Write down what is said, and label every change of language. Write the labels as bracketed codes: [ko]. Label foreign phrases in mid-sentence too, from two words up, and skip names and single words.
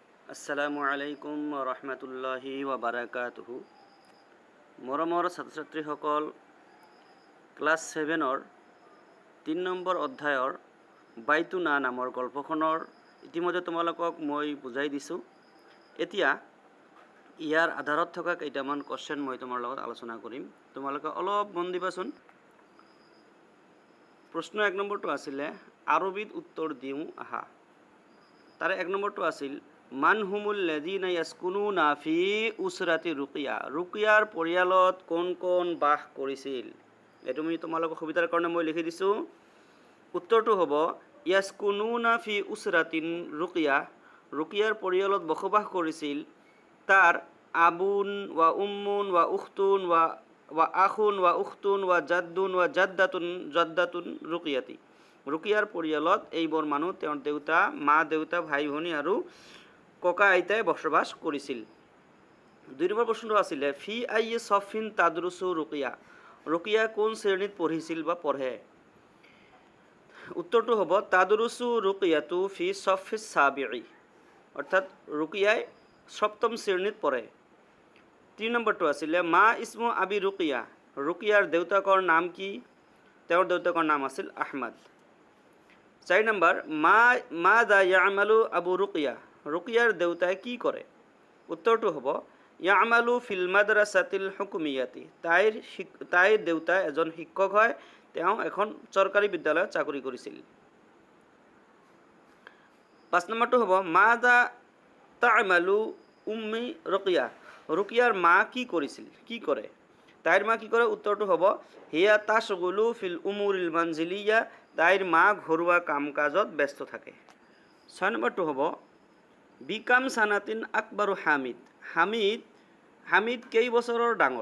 [ar] السلام عليكم ورحمة الله وبركاته. [as] মৰমৰ ছাত্ৰ ছাত্ৰীসকল, ক্লাছ 7-ৰ 3 নম্বৰ অধ্যায়ৰ [ar] بيتنا [as] নামৰ গল্পখনৰ ইতিমধ্যে তোমালোকক মই বুজাই দিছোঁ। এতিয়া ইয়াৰ আধাৰত থকা কেইটামান কোৱেশ্চন মই তোমাৰ লগত আলোচনা কৰিম। তোমালোকে অলপ মন দিবাচোন। প্ৰশ্ন 1 নম্বৰটো আছিলে আৰবিত উত্তৰ দিওঁ আহা। তাৰে 1 নম্বৰটো আছিল [ar] من هم الذين يسكنون في أسرة رقية. [as] রুকিয়াৰ পৰিয়ালত কোন কোন বাস কৰিছিল? এইটো মই তোমালোকৰ সুবিধাৰ কাৰণে মই লিখি দিছোঁ। উত্তৰটো হ'ব [ar] يسكنون في أسرة رقية. [as] রুকিয়াৰ পৰিয়ালত বসবাস কৰিছিল তাৰ [ar] أب و أم و أخت و أخ و أخت و جد و جدة رقية. [as] রুকিয়াৰ পৰিয়ালত এইবোৰ মানুহ তেওঁৰ দেউতা, মা দেউতা, ভাই ভনী আৰু ককা আইতাই বসবাস কৰিছিল। [ar] 2 নম্বৰ প্ৰশ্নটো আছিলে في أي صف تدرس رقية. [as] রুকিয়া কোন শ্ৰেণীত পঢ়িছিল বা পঢ়ে? উত্তৰটো হ'ব [ar] تدرس رقية في الصف السابع, [as] অৰ্থাৎ রুকিয়াই 7ম শ্ৰেণীত পঢ়ে। [ar] 3 নম্বৰটো আছিলে ما اسم أبي رقية. [as] রুকিয়াৰ দেউতাকৰ নাম কি? তেওঁৰ দেউতাকৰ নাম আছিল আহমদ। [ar] 4 নম্বৰ ما ذا يعمل أبو رقية. [as] রুকিয়াৰ দেউতাই কি কৰে? [ar] উত্তৰটো হ'ব يعمل في المدرسة الحكومية. [as] তাইৰ দেউতাই এজন শিক্ষক হয়, তেওঁ এখন চৰকাৰী বিদ্যালয়ত চাকৰি কৰিছিল। [ar] 5 নম্বৰটো হ'ব ما ذا تعمل أم رقية. [as] রুকিয়াৰ মা কি কৰিছিল, কি কৰে? তাইৰ মা কি কৰে? [ar] উত্তৰটো হ'ব هي تشتغل في الأمور المنزلية. [as] তাইৰ মা ঘৰুৱা কাম কাজত ব্যস্ত থাকে। [ar] 6 নম্বৰটো হ'ব بكم سنة أكبر حامد. [as] হামিদ কেই বছৰৰ ডাঙৰ?